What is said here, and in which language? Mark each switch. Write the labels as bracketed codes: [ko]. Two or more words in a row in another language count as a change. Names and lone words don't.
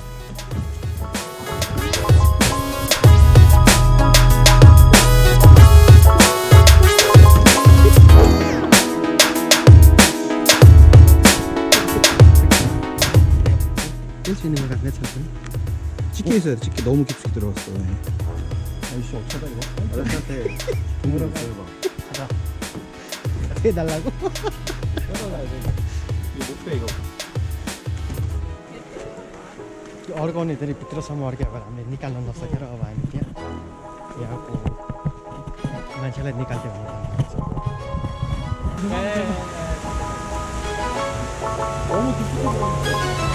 [ko] 뺄 수 있는 거 같네, 천천히. 집게 있어야 돼. 집게 너무 깊숙이 들어갔어. 아이씨 어쩌다 이거? 아저씨한테 동물원 보여봐. 해달라고? 뜯어가야 돼. 이거 못 빼 이거. [ne] अर्काउनेखेरि भित्रसम्म अड्क्यो अब हामीले निकाल्न नसकेर अब हामी त्यहाँ यहाँको मान्छेलाई निकाल्थ्यो [ko] 너무 깊숙이 들어갔어.